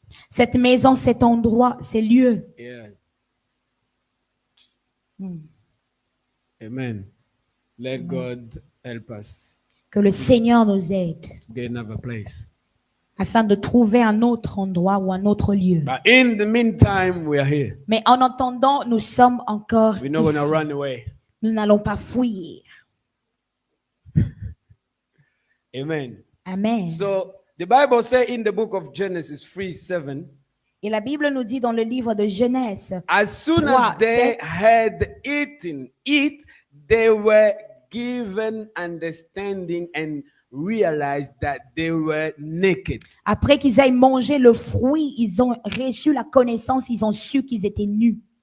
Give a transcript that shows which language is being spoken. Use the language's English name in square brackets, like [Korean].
[French] Cette maison, cet endroit, ces lieux. [English] Yeah. Amen. Let God help us [French] Que le Seigneur nous aide [English] to get another place. [French] afin de trouver un autre endroit ou un autre lieu. [English] But in the meantime, we are here. [French] Mais en attendant, nous sommes encore [English] We're not going to [French] ici. [English] run away. [French] Nous n'allons pas fuir. [English] Amen. [French] Amen. [English] So the Bible says in the book of Genesis 3:7, [French] Et la Bible nous dit dans le livre de Genèse, [English] as soon 3, as they 7. had eaten it, they were given understanding and realized that they were naked. [French] après qu'ils aient mangé le fruit, ils ont reçu la connaissance, ils ont su qu'ils étaient nus.